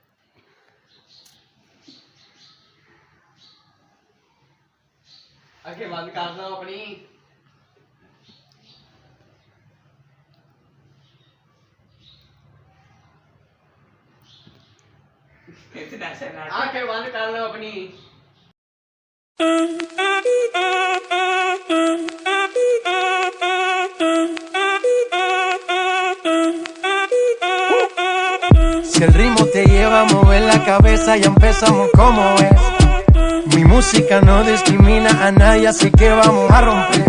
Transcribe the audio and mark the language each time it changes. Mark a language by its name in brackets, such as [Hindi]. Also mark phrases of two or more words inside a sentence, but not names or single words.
[Hindi] आंखें बंद कर लो अपनी। आंखें बंद कर लो अपनी। [Spanish] Si el ritmo te lleva a mover la cabeza, ya empezamos como es. Mi música no discrimina a nadie, así que vamos a romper.